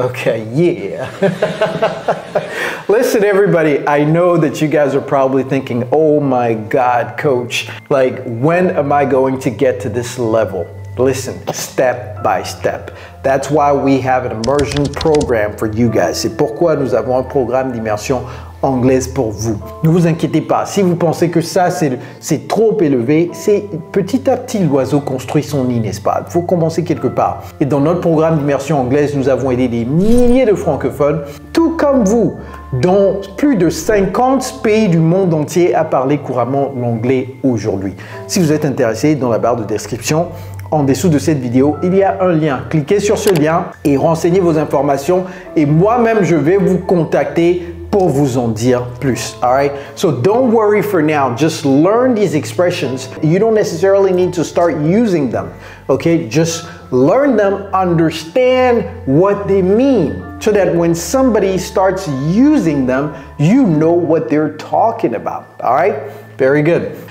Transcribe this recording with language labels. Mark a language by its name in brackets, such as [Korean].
[English] Okay, yeah. Listen, everybody, I know that you guys are probably thinking, oh my God, coach, like when am I going to get to this level? Listen, step by step. That's why we have an immersion program for you guys. [French] C'est pourquoi nous avons un programme d'immersion anglaise pour vous. Ne vous inquiétez pas, si vous pensez que ça c'est trop élevé, c'est petit à petit l'oiseau construit son nid, n'est-ce pas? Il faut commencer quelque part. Et dans notre programme d'immersion anglaise, nous avons aidé des milliers de francophones, tout comme vous, dans plus de 50 pays du monde entier à parler couramment l'anglais aujourd'hui. Si vous êtes intéressé, dans la barre de description, en dessous de cette vidéo, il y a un lien. Cliquez sur ce lien et renseignez vos informations et moi-même, je vais vous contacter pour vous en dire plus. [English] All right? So don't worry for now. Just learn these expressions. You don't necessarily need to start using them. Okay? Just learn them, understand what they mean, so that when somebody starts using them, you know what they're talking about. All right? Very good.